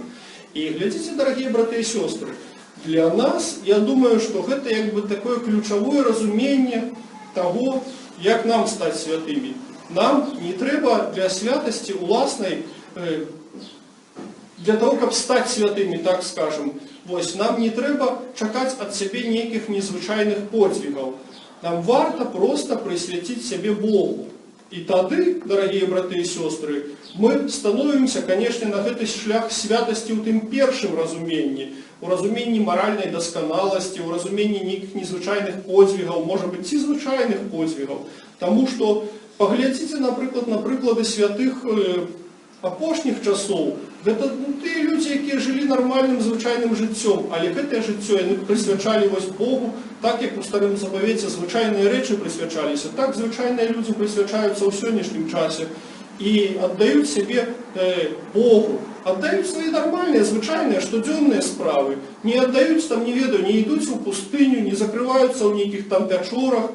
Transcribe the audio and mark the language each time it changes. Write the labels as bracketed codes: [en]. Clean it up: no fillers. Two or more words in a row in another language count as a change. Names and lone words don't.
[be] І глядзіце, дарагія браты і сёстры, для нас, я думаю, што гэта як бы такое ключавое разуменне таго, як нам стаць святымі. Нам не трэба для святости уласнай, для того, каб стаць святымі, так скажем, нам не трэба чакаць ад сябе нейкіх незвычайных подвигаў. Нам варта [ru] просто присвятить себе Богу. И тады, дорогие браты и сестры, мы становимся, конечно, [be] на гэты шлях святости у тым першым разуменні, у разуменні маральной досконалости, у разуменні нейкіх незвычайных подвигаў, [ru] может быть, [be] ці звычайных подвигаў. [ru] Тому что, поглядзіце, например, [be] на прыклады святых апошніх часоў. Гэта тыя людзі, якія жылі нармальным звычайным жыццём, але гэтае жыццё яны прысвячалі Богу, так як у старым запавеце звычайныя рэчы прысвячаліся, так звычайныя людзі прысвячаюцца ў сённяшнім часе і аддаюць сябе Богу, аддаюць свае нармальныя, звычайныя, штодзённыя справы, не аддаюць там, не ведаю, не ідуць у пустыню, не закрываюцца ў нейкіх там пячорах.